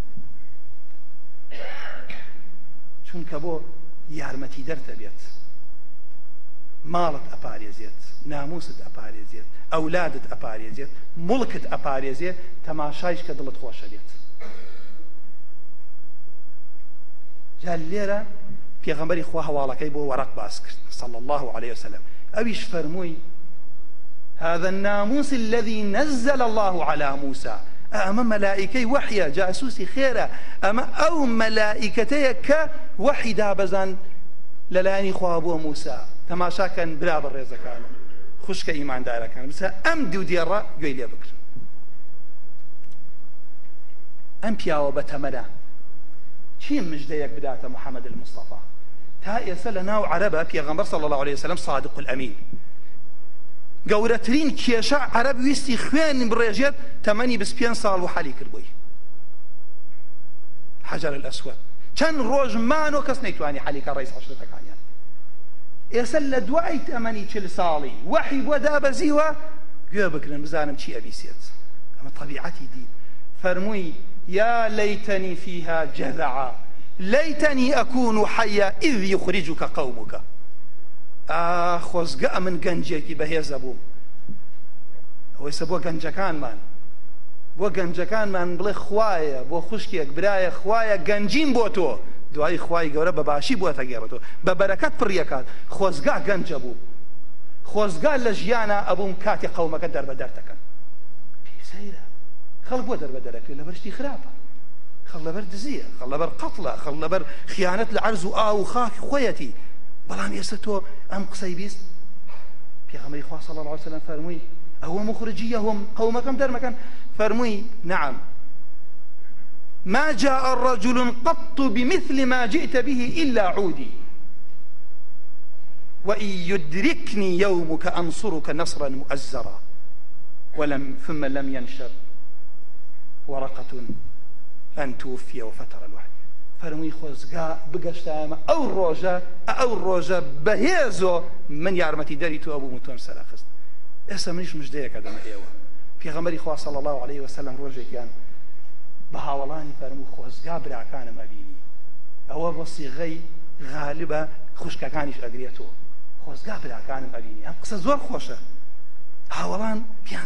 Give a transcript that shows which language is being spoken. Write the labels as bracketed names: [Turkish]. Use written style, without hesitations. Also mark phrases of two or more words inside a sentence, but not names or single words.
[Central Kurdish] چونکە بۆ یارمەتی دەرتە بێت ماڵت ئەپارێزێت ناموست ئەپارێزێت ئەولادت ئەپارێزێت مڵکت ئەپارێزێت تەماشایش کە دڵت خۆشە بێت. جا لێرە پێغەمبەری خوا هەواڵەکەی بۆ وەرەق باس کرد [Arabic] صلى الله عليه وسلم [Central Kurdish] ئەویش فەرمووی [Arabic] هذا الناموس الذي نزل الله على موسى [Central Kurdish] ئەمە مەلائیکەی وەحیە جاسوسی خێرە ئەمە ئەو مەلائیکەتەیە کە وەحی دابەزان لەلایەنی خوا بۆ موسا. تەماشاکەن برا بەڕێزەکانم خوشکە ئیماندارەکان بسە ئەم دوو دێڕە گوێی لێ بکرن. ئەم پیاوە بە تەمەنە چی مژدەیەک بداتە محەممەد المستەفا تا ئێستا لە ناو عەرەبە پێغەمبەر [Arabic] صلی الله عليه وسلم صادق الأمین [Central Kurdish] گەورەترین کێشە عەرەب ویستی خوێن بڕێژێت تەمەنی 25 ساڵ و حەلی کردبووی حەجەر الأسود چەند ڕۆژ مانۆ کەس نەیتوانی حەلیکە ڕیس عەشرەتەکانیان ئێستا لە دوای تەمەنی 40 ساڵی وەحی بۆ دابەزیوە گوێ بگرن بزانم چی ئەبیسێت ئەمە طەبیعەتی دین فەرمووی [Arabic] يا ليتني فيها جذعا ليتني أكون حيا إذ يخرجك قومك [Central Kurdish] خۆزگە من گەنجێکی بەهێزە بووم ئەوەیسە بۆ گەنجەکانمان بڵێ خوایە بۆ خوشکێک برایە خوایە گەنجیم بۆ تۆ دوای خوای گەورە بەباشی بۆ تەگێڕێتەوە بە بەرەکەت پڕیەکات خۆزگا گەنجە بوو خۆزگا لە ژیانە ئەبووم کاتی قەومەکە دەربەدەر پێسەیرە خەڵک بۆ دەربەدەرەکرێت لەبەر شتی خراپە خەڵ لەبەر دزیە خەڵ لەبەر قەتڵە خەڵ لەبەر خیانەت لە عەرز و ئاو و خاکی خۆیەتی بەڵام ئێستا تۆ ئەم قسەی بیست پێغەمبەری خوا [Arabic] صلی الله عليه وسلم [Central Kurdish] فەرمووی ئەوە مخرجیەهم قەومەکەم دەرمەکەن فەرمووی [Arabic] نعم ما جاء الرجل قط بمثل ما جئت به إلا عودي وإن يدركني يومك أنصرك نصرا مؤزرا ثم لم ينشر ورقة أن توفي وفتر الوحي فەرمووی [Central Kurdish] خۆزگا بگەشتایمە ئەو ڕۆژە بەهێزۆ من یارمەتی دەری تۆ ئەبووم و تۆم سەرخست ئێستا منیش مژدەیەکە دەمە ئێوە پێغەمبەری خوا [Arabic] صلی الله عليه وسلم [Central Kurdish] ڕۆژێکیان بە هاوڵانی فەرموو خۆزگا براکانم ئەبینی ئەوە بۆ سیغەی غالبە خوشکەکانیش ئەگرێتەوە خۆزگا براکانم ئەبینی ئەم قسە زۆر خۆشە هاوڵان پیان